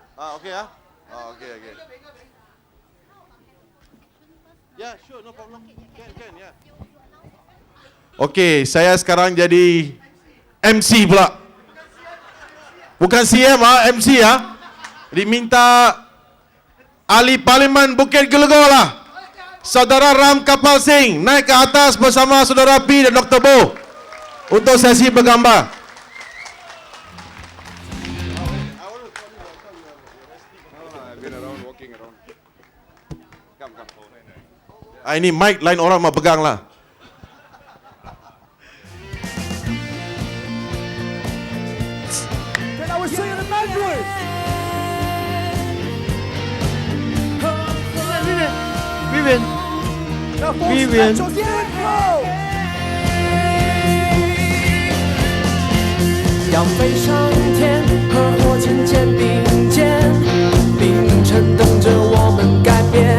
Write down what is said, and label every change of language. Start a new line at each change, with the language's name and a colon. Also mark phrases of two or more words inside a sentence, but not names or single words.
English: Okay ah? Oh, okay. Yeah, sure, no problem. Can, yeah.
Malay: Okay, saya sekarang jadi MC pula. Bukan CM MC Diminta Ahli Parlimen Bukit Gelegor lah. Saudara Ram Kapal Singh naik ke atas bersama Saudara P dan Dr. Bo untuk sesi bergambar. Ini mic lain orang mau pegang lah.
Chinese: Vivian， 要飞上天，和火箭肩并肩，凌晨等着我们改变。